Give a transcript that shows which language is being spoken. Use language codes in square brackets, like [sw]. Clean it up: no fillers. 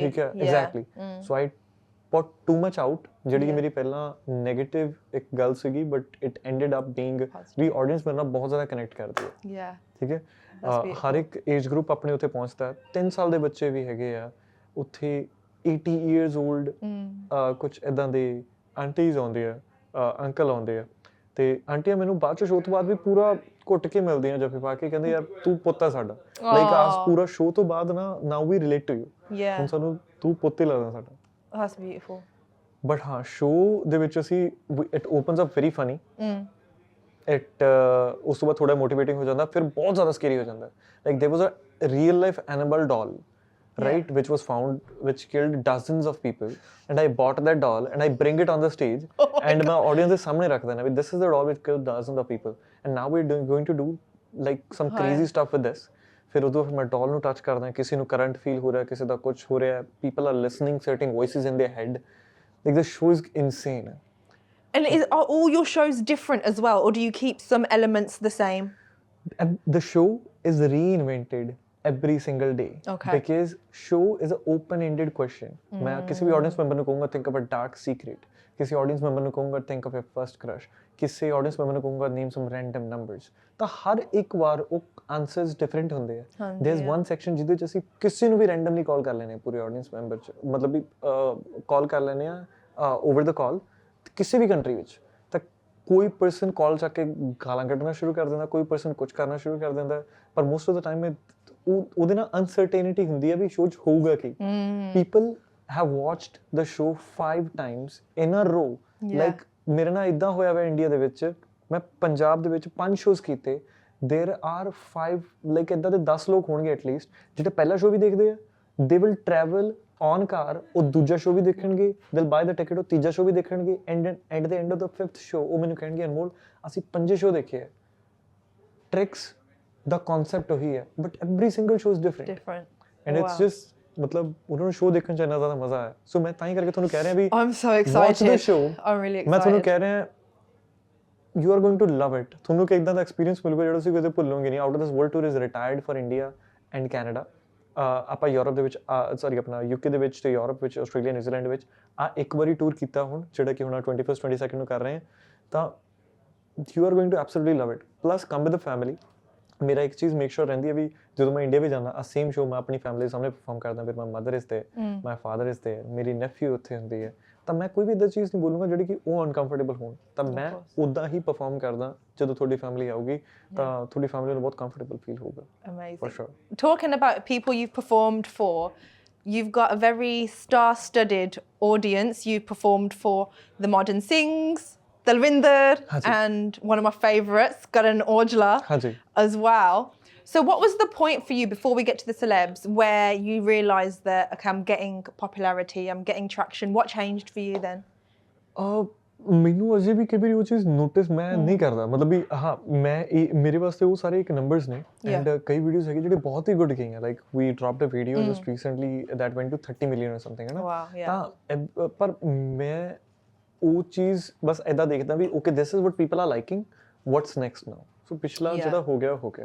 [pa] ਠੀਕ ਹੈ [en] exactly so I put too much out [pa] ਜਿਹੜੀ ਕਿ ਮੇਰੀ ਪਹਿਲਾਂ ਨੈਗੇਟਿਵ ਇੱਕ ਗੱਲ ਸੀਗੀ [en] but it ended up being [pa] we audience ਮੇਰੇ ਨਾਲ ਬਹੁਤ ਜ਼ਿਆਦਾ ਕਨੈਕਟ ਕਰਦੀ ਹੈ ਠੀਕ ਹੈ ਹਰ ਇੱਕ ਏਜ ਗਰੁੱਪ ਆਪਣੇ ਉੱਥੇ ਪਹੁੰਚਦਾ ਹੈ 3 ਸਾਲ ਦੇ ਬੱਚੇ ਵੀ ਹੈਗੇ ਆ ਉੱਥੇ [en] 80 years old [pa] ਕੁਝ ਇਦਾਂ ਦੇ ਆਂਟੀਜ਼ ਆਉਂਦੇ ਆ ਅੰਕਲ ਆਉਂਦੇ ਆ ਤੇ ਆਂਟੀਆਂ ਮੈਨੂੰ ਬਾਅਦ ਚ ਸ਼ੋਅ ਤੋਂ ਬਾਅਦ ਵੀ ਪੂਰਾ ਘੁੱਟ ਕੇ ਮਿਲਦੀਆਂ ਜੱਫੀ ਪਾ ਕੇ ਕਹਿੰਦੇ ਯਾਰ ਤੂੰ ਪੁੱਤ ਆ ਸਾਡਾ ਲਾਈਕ ਆਸ ਪੂਰਾ ਸ਼ੋਅ ਤੋਂ ਬਾਅਦ [en] now we relate to you [pa] ਹੁਣ ਸਾਨੂੰ ਤੂੰ ਪੁੱਤ ਹੀ ਲੱਗਦਾ ਸਾਡਾ. [en] That's beautiful. But ਹਾਂ show [pa] ਦੇ ਵਿੱਚ ਅਸੀਂ [en] it opens up very funny. [pa] It ਉਸ ਤੋਂ ਬਾਅਦ ਥੋੜਾ motivating ਹੋ ਜਾਂਦਾ ਫਿਰ ਬਹੁਤ ਜ਼ਿਆਦਾ scary ਹੋ ਜਾਂਦਾ. [en] Like there was a real life animal doll, right, which was found which killed dozens of people and I bought that doll and I bring it on the stage and my audience [pa] ਦੇ ਸਾਹਮਣੇ ਰੱਖ ਦੇਣਾ ਵੀ [en] this is the doll which killed dozens of people and now we're going to do like some crazy stuff with this. [pa] ਫਿਰ ਉਦੋਂ ਮੈਂ ਡੋਲ ਨੂੰ touch ਕਰਦਾ ਕਿਸੇ ਨੂੰ ਕਰੰਟ ਫੀਲ ਹੋ ਰਿਹਾ ਕਿਸੇ ਦਾ ਕੁਝ ਹੋ ਰਿਹਾ [en] People are listening certain voices in their head like the show is insane. And are all your shows different as well or do you keep some elements the same? And the show is reinvented every single day because show is an open-ended question. [hi] मैं किसी भी [en] audience member [pa] ਨੂੰ ਕਹੂੰਗਾ [en] think of a dark secret, [hi] किसी [en] audience member ਨੂੰ ਕਹੂੰਗਾ think of your first crush, [pa] ਕਿਸੇ [en] audience member ਨੂੰ ਕਹੂੰਗਾ name some random numbers. [pa] ਤਾਂ ਹਰ ਇੱਕ ਵਾਰ ਉਹ ਆਨਸਰਸ ਡਿਫਰੈਂਟ ਹੁੰਦੇ ਆ. [en] there is one [pa] ਸੈਕਸ਼ਨ ਜਿਹਦੇ ਵਿੱਚ ਅਸੀਂ ਕਿਸੇ ਨੂੰ ਵੀ ਰੈਂਡਮਲੀ ਕਾਲ ਕਰ ਲੈਨੇ ਪੂਰੇ ਆਡੀਅנס ਮੈਂਬਰ ਚ ਮਤਲਬ ਵੀ ਕਾਲ ਕਰ ਲੈਨੇ ਆ [en] over the call [pa] ਕਿਸੇ ਵੀ ਕੰਟਰੀ ਵਿੱਚ ਤਾਂ ਕੋਈ ਪਰਸਨ ਕਾਲ ਚੱਕ ਕੇ ਗਾਲਾਂ ਕੱਢਣਾ ਸ਼ੁਰੂ ਕਰ ਦਿੰਦਾ ਕੋਈ ਪਰਸਨ ਕੁਝ ਕਰਨਾ ਸ਼ੁਰੂ ਕਰ ਦਿੰਦਾ ਪਰ [en] most of the time [pa] ਉਹਦੇ ਨਾਲ ਅਨਸਰਟੇਨਿਟੀ ਹੁੰਦੀ ਹੈ ਵੀ ਸ਼ੋਅ 'ਚ ਹੋਊਗਾ ਕੀ. [en] people have watched the show 5 times in a row like [pa] ਮੇਰੇ ਨਾਲ ਇਦਾਂ ਹੋਇਆ ਵਾ ਇੰਡੀਆ ਦੇ ਵਿੱਚ ਮੈਂ ਪੰਜਾਬ ਦੇ ਵਿੱਚ 5 ਸ਼ੋਜ਼ ਕੀਤੇ [en] there are 5 like [pa] ਇਦਾਂ ਦੇ 10 ਲੋਕ ਹੋਣਗੇ ਐਟਲੀਸਟ ਜਿਹੜੇ ਪਹਿਲਾ ਸ਼ੋਅ ਵੀ ਦੇਖਦੇ ਆ [en] they will travel on car [pa] ਉਹ ਦੂਜਾ show we ਦੇਖਣਗੇ [en] they'll buy the ticket [pa] ਉਹ ਤੀਜਾ show we ਦੇਖਣਗੇ [en] and at the end of the 5th show [pa] ਉਹ ਮੈਨੂੰ ਕਹਿਣਗੇ ਅਨਮੋਲ ਅਸੀਂ 5 ਸ਼ੋਅ ਦੇਖੇ ਆ. tricks ਦਾ ਕਨਸੈਪਟ ਉਹੀ ਹੈ [en] but every single show is different and it's just [pa] ਮਤਲਬ ਉਹਨਾਂ ਨੂੰ ਸ਼ੋਅ ਦੇਖਣ ਚ ਇੰਨਾ ਜ਼ਿਆਦਾ ਮਜ਼ਾ ਆਇਆ ਸੋ ਮੈਂ ਤਾਂ ਹੀ ਕਰਕੇ ਤੁਹਾਨੂੰ ਕਹਿ ਰਿਹਾ ਵੀ [en] I'm so excited. watch the show. I'm really excited. [pa] ਮੈਂ ਤੁਹਾਨੂੰ ਕਹਿ ਰਿਹਾ [en] you are going to love it. [pa] ਤੁਹਾਨੂੰ ਕਿ ਇਦਾਂ ਦਾ ਐਕਸਪੀਰੀਅੰਸ ਮਿਲੂਗਾ ਜਿਹੜਾ ਤੁਸੀਂ ਕਦੇ ਭੁੱਲੋਗੇ ਨਹੀਂ. [en] Out of this world tour is retired for India and Canada. [pa] ਆਪਾਂ ਯੂਰਪ ਦੇ ਵਿੱਚ ਸੌਰੀ ਆਪਣਾ ਯੂਕੇ ਦੇ ਵਿੱਚ ਤੇ ਯੂਰਪ ਵਿੱਚ ਆਸਟ੍ਰੇਲੀਆ ਨਿਊਜ਼ੀਲੈਂਡ ਵਿੱਚ ਇੱਕ ਵਾਰੀ ਟੂਰ ਕੀਤਾ ਹੁਣ ਜਿਹੜਾ ਕਿ ਹੁਣ 21st 22nd ਨੂੰ ਕਰ ਰਹੇ ਹਾਂ ਤਾਂ [en] you are going to absolutely love it. plus come with the family. [pa] ਮੇਰਾ ਇੱਕ ਚੀਜ਼ ਮੇਕ ਸ਼ੋਰ ਰਹਿੰਦੀ ਹੈ ਵੀ ਜਦੋਂ ਮੈਂ ਇੰਡੀਆ ਵੀ ਜਾਂਦਾ ਆ ਸੇਮ ਸ਼ੋਅ ਮੈਂ ਆਪਣੀ ਫੈਮਿਲੀ ਦੇ ਸਾਹਮਣੇ ਪਰਫਾਰਮ ਕਰਦਾ ਫਿਰ [en] my mother is [pa] ਤੇ [en] my father is [pa] ਤੇ ਮੇਰੀ ਨੈਫਿਊ ਉੱਥੇ ਹੁੰਦੀ ਹੈ ਤਾਂ ਮੈਂ ਕੋਈ ਵੀ ਇੱਦਾਂ ਚੀਜ਼ ਨਹੀਂ ਬੋਲੂੰਗਾ ਜਿਹੜੀ ਕਿ ਉਹ ਅਨਕੰਫਰਟੇਬਲ ਹੋਣ ਤਾਂ ਮੈਂ ਉੱਦਾਂ ਹੀ ਪਰਫਾਰਮ ਕਰਦਾ ਜਦੋਂ ਤੁਹਾਡੀ ਫੈਮਿਲੀ ਆਊਗੀ ਤਾਂ ਤੁਹਾਡੀ ਫੈਮਿਲੀ ਨੂੰ ਬਹੁਤ ਕੰਫਰਟੇਬਲ ਫੀਲ ਹੋਊਗਾ. [en] Amazing. For sure. Talking about people you've performed for, you've got a very star-studded audience. You performed for The Modern Sings, Dalvinder, and one of my favourites, Karan Aujla, as well. So what was the point for you before we get to the celebs where you realised that, okay, I'm getting popularity, I'm getting traction? What changed for you then? [pa] ਮੈਨੂੰ ਅਜੇ ਵੀ ਕਈ ਵਾਰੀ ਉਹ ਚੀਜ਼ notice ਮੈਂ ਨਹੀਂ ਕਰਦਾ ਮਤਲਬ ਵੀ ਹਾਂ ਮੈਂ ਮੇਰੇ ਵਾਸਤੇ ਉਹ ਸਾਰੇ ਇੱਕ ਨੰਬਰਸ ਨੇ ਐਂਡ ਕਈ ਵੀਡੀਓਜ਼ ਹੈਗੇ ਜਿਹੜੇ ਬਹੁਤ ਹੀ ਗੁੱਡ ਗਏ ਆ [en] like we dropped a video just recently that went to 30 million or something ਹੈ [pa] ਨਾ ਤਾਂ ਪਰ ਮੈਂ ਉਹ ਚੀਜ਼ ਬਸ ਐਦਾਂ ਦੇਖਦਾ ਵੀ [en] okay this is what people are liking what's next now [pa] ਸੋ ਪਿਛਲਾ ਜਿਹੜਾ ਹੋ ਗਿਆ